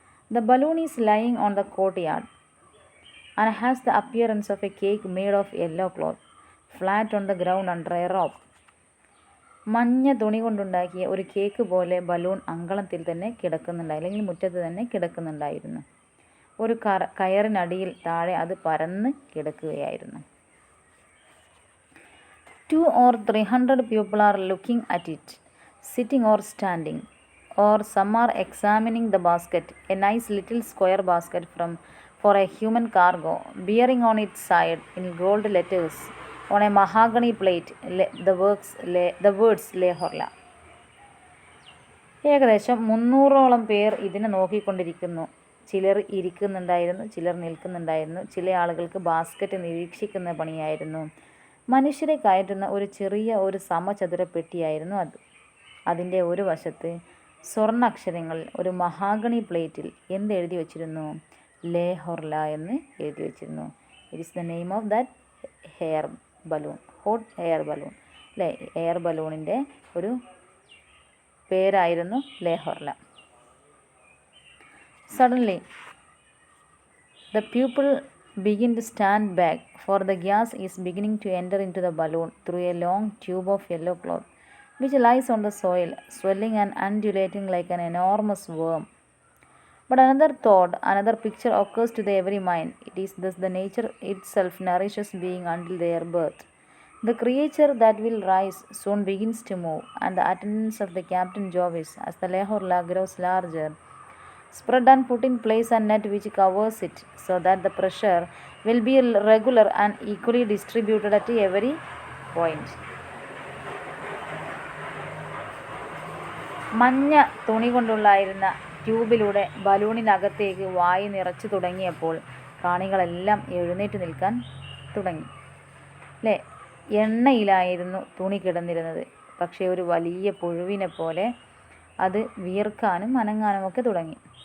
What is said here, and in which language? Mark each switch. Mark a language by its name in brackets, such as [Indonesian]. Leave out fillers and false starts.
[English] The balloon is lying on the courtyard and has the appearance of a cake made of yellow cloth flat on the ground under a rope. [Malayalam] മഞ്ഞ തുണി കൊണ്ടുണ്ടാക്കിയ ഒരു cake പോലെ balloon അങ്കണത്തിൽ തന്നെ കിടക്കുന്നുണ്ടായി, അല്ലെങ്കിൽ മുറ്റത്ത് തന്നെ കിടക്കുന്നുണ്ടായിരുന്നു. ഒരു കയറിനടിയിൽ താഴെ അത് പരന്ന് കിടക്കുകയായിരുന്നു. [English] 200 or 300 people are looking at it, sitting or standing, or some are examining the basket, a nice little square basket for a human cargo, bearing on its side in gold letters on a mahogany plate the words Le Horla. [Malayalam] ഏകദേശം 300ഓളം പേർ ഇതിനെ നോക്കിക്കൊണ്ടിരിക്കുന്നു. ചിലർ ഇരിക്കുന്നുണ്ടായിരുന്നു, ചിലർ നിൽക്കുന്നുണ്ടായിരുന്നു. ചില ആളുകൾക്ക് basket നിരീക്ഷിക്കുന്ന പണിയായിരുന്നു. മനുഷ്യരെ കയറ്റുന്ന ഒരു സമചതുര പെട്ടിയായിരുന്നു അത്. അതിൻ്റെ ഒരു വശത്ത് സ്വർണ്ണാക്ഷരങ്ങളിൽ ഒരു മഹാഗണി പ്ലേറ്റിൽ എന്തെഴുതി വച്ചിരുന്നു? ലേ ഹൊർല എന്ന് എഴുതി വച്ചിരുന്നു. [English] It is the name of that hair balloon, hot air balloon. [Malayalam] അല്ലേ, എയർ ബലൂണിൻ്റെ ഒരു പേരായിരുന്നു ലേ ഹൊർല. [English] Suddenly, the pupil begin to stand back, for the gas is beginning to enter into the balloon through a long tube of yellow cloth, which lies on the soil, swelling and undulating like an enormous worm. But another picture occurs to every mind. It is thus the nature itself nourishes being until their birth. The creature that will rise soon begins to move, and the attendants of the Captain Jovis, as the Le Horla grows larger, spread and put in place a net which covers it, so that the pressure will be regular and equally distributed at every point. [Malayalam] മഞ്ഞ തുണി കൊണ്ടുള്ളായിരുന്ന ട്യൂബിലൂടെ ബലൂണിനകത്തേക്ക് വായു നിറച്ചു തുടങ്ങിയപ്പോൾ കാണികളെല്ലാം എഴുന്നേറ്റ് നിൽക്കാൻ തുടങ്ങി. അല്ലേ, എണ്ണയിലായിരുന്നു തുണി കിടന്നിരുന്നത്. പക്ഷേ ഒരു വലിയ പുഴുവിനെ പോലെ അത് വിയർക്കാനും അനങ്ങാനുമൊക്കെ തുടങ്ങി.